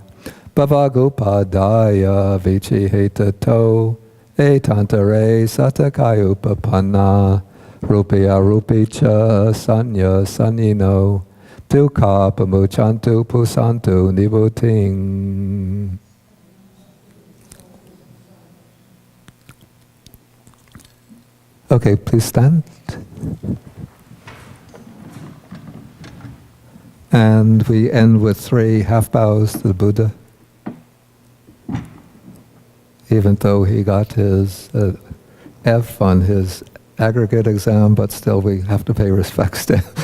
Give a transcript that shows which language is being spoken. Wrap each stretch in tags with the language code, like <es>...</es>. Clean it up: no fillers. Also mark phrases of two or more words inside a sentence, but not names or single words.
<pi>Bhavagopadaya vichihetato, etantare satakayupapanna, rupya rupicha sanya sanyino, dukkha pamuchantu pusantu nibuting.</pi> <en>Okay, please stand. And we end with 3 half bows to the Buddha. Even though he got his F on his aggregate exam, but still we have to pay respects to him.</en>